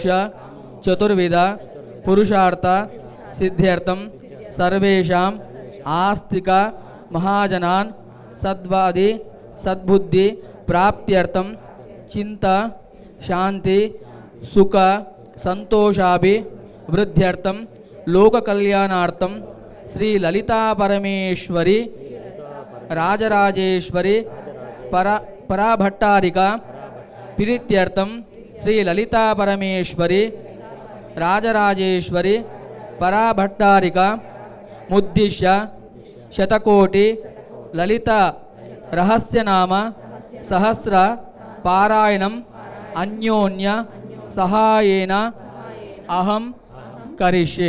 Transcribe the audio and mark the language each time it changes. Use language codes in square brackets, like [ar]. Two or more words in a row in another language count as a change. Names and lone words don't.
[sa] चतुर्विध पुरुषार्थ सिद्ध्यर्थं सर्वेषां आस्तिक महाजनान् सद्वादि सद्बुद्धि प्राप्त्यर्थं चिंता शांति सुख संतोषाभिवृद्ध्यर्थं लोक कल्याणार्थं श्री ललिता परमेश्वरी राजराजेश्वरी पराभट्टारिका प्रीत्यर्थं श्री ललिता परमेश्वरी రాజరాజేశ్వరి పరాభట్టారిక ముద్దిశ్య శతకోటి లలిత రహస్యనామ సహస్ర పారాయణం అన్యోన్య సహాయేన అహం కరిష్యే.